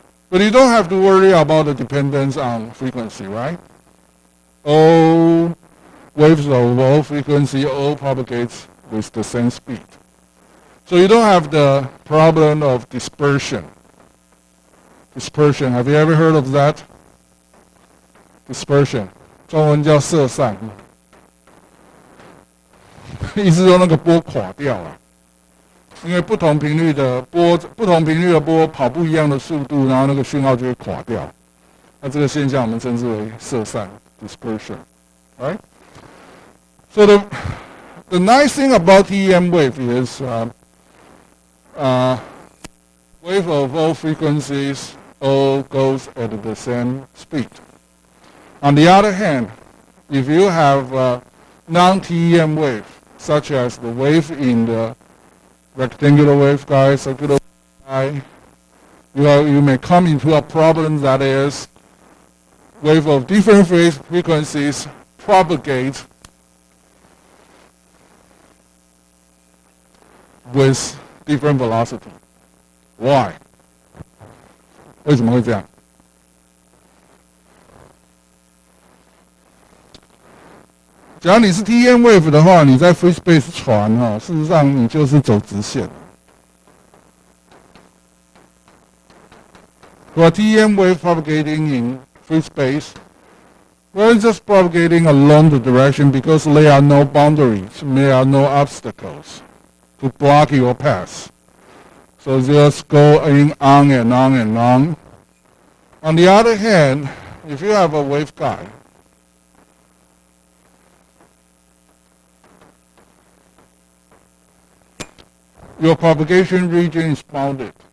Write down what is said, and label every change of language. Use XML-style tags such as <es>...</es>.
<en>But you don't have to worry about the dependence on frequency, right? All waves of all frequency all propagates with the same speed. So you don't have the problem of dispersion. Dispersion, have you ever heard of that?</en> <zh>Dispersion, 中文叫色散，意思说那个波垮掉了。因为不同频率的波跑不一样的速度，然后那个讯号就会垮掉。那这个现象我们称之为色散 （dispersion）。</zh> <en>Right? So the nice thing about TEM wave is wave of all frequencies all goes at the same speed. On the other hand, if you have non-TEM wave, such as the wave in the rectangular waveguide, circular waveguide, you may come into a problem that is wave of different phase frequencies propagate with different velocity. Why?</en> <zh>为什么会这样？假如你是 TEM wave 的话，你在 free space 传事实上你就是走直线。</zh> <en>For TEM wave propagating in free space, we're just propagating along the direction because there are no boundaries, there are no obstacles to block your path. So just going on and on and on. On the other hand, if you have a waveguide, your propagation region is bounded.</en>